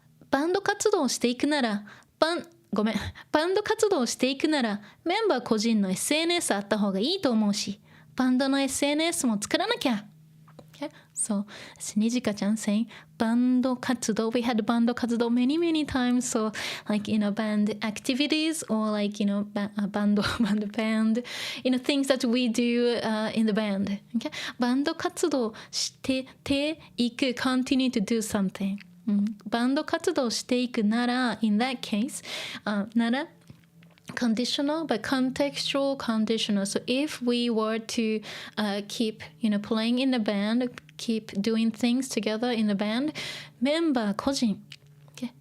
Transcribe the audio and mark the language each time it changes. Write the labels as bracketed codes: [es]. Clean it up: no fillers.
[ja] バンド活動をしていくならバンド活動をしていくならメンバー個人の SNS あった方がいいと思うしバンドの SNS も作らなきゃ。 [en] Okay? So it's Nijika-chan saying バンド活動 We had バンド活動 many times. So like band activities or like band things that we do in the band. Okay? バンド活動していく continue to do something. バンド活動していくなら in that case なら conditional but contextual conditional. So if we were to keep playing in the band, keep doing things together in the band, メンバー個人 okay?